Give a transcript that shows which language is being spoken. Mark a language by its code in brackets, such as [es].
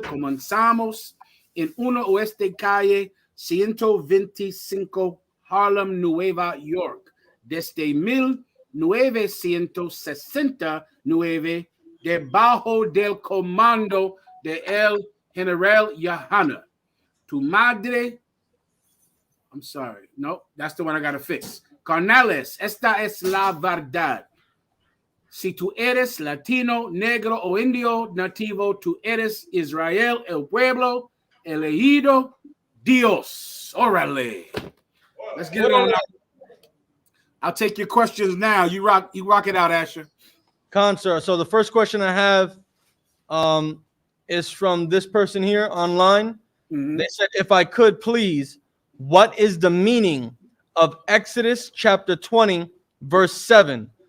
[es] Comenzamos en 1West Calle 125 Harlem, Nueva York, desde 1969, debajo del comando de el General Yahana. Tu madre, [en] I'm sorry, no, that's the one I gotta fix. [es] Carnales, esta es la verdad. Si tú eres latino, negro o indio nativo, tú eres Israel, el pueblo elegido, Dios. [en] Órale. Let's get it on. I'll take your questions now. You rock it out, Asher. Concert. So the first question I have is from this person here online. Mm-hmm. They said, if I could please, what is the meaning of Exodus chapter 20, verse 7?